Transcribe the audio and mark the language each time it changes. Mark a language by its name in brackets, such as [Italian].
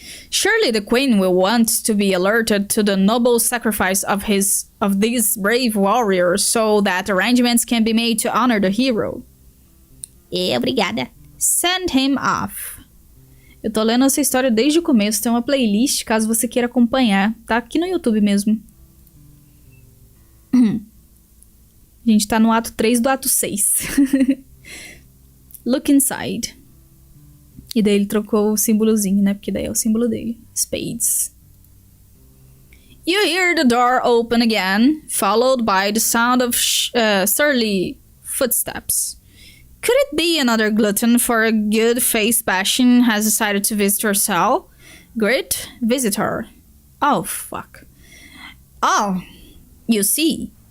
[English] Surely the queen will want to be alerted to the noble sacrifice of these brave warriors so that arrangements can be made to honor the hero. [Portuguese] Obrigada. [English] Send him off. [Portuguese] Eu tô lendo essa história desde o começo, tem uma playlist caso você queira acompanhar, tá aqui no YouTube mesmo. A gente tá no ato 3 do ato 6. [English] Look inside. [Portuguese] E daí ele trocou o símbolozinho, né? Porque daí é o símbolo dele. [English] Spades. You hear the door open again, followed by the sound of surly footsteps. Could it be another glutton for a good face bashing has decided to visit your cell? Great visitor. Oh, fuck. Oh, you see.